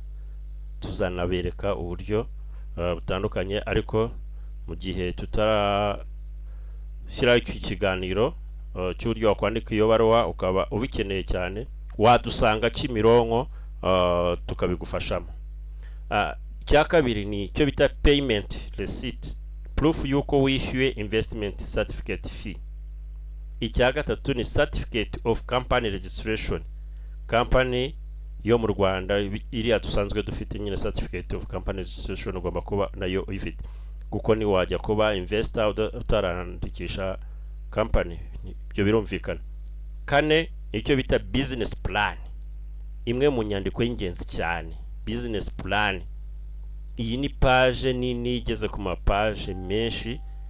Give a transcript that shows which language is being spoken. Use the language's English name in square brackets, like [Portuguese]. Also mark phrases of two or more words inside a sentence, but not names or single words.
[Kinyarwanda] Tuzanabereka uburyo butandukanye, ariko mu gihe tutarashyiraho iki kiganiro cy'uburyo wakwandika iyo baruwa ukaba ubikeneye cyane, wadusanga Kimironko tukabigufashamo. Icya kabiri ni icyo bita [English] payment receipt, [Kinyarwanda] proof yuko wishyuye [English] investment certificate fee. [Kinyarwanda] Icya gatatu ni [English] certificate of company registration. [Kinyarwanda] Company yo mu Rwanda iriya dusanzwe dufite nyine [English] certificate of company registration [Kinyarwanda] ugomba kuba nayo uyifite, kuko ni wajya kuba investor utarandikisha company, ibyo birumvikana. Kane icyo bita [English] business plan, [Kinyarwanda] imwe mu nyandiko y'ingenzi cyane. [English] Business plan [Kinyarwanda] iyi ni page nini igeze ku mapage menshi.